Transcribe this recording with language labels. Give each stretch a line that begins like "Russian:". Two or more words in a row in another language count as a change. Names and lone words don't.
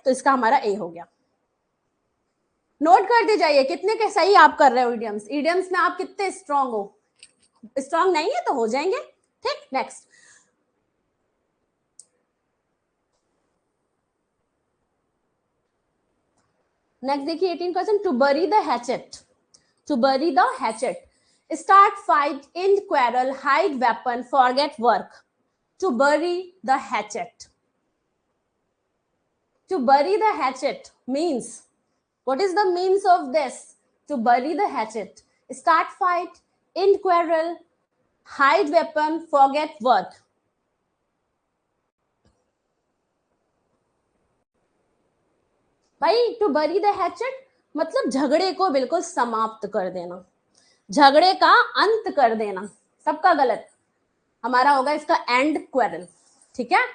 Hindi: तो इसका हमारा ए हो गया, नोट करते जाइए कितने के सही आप कर रहे हो इडियम्स, इडियम्स में आप कितने स्ट्रांग हो, स्ट्रांग नहीं है तो हो जाएंगे, ठीक।
English: Next, next देखिए 18 question, to bury the hatchet, to bury the hatchet, start fight, end quarrel, hide weapon, forget work। to bury the hatchet, to bury the hatchet means, what is the means of this? To bury the hatchet, start fight, end quarrel, hide weapon, forget work।
Hindi: भाई
English: to bury the hatchet
Hindi: मतलब झगड़े को बिल्कुल समाप्त कर देना, झगड़े का अंत कर देना, सबका गलत, हमारा होगा इसका
English: end quarrel,
Hindi: ठीक है।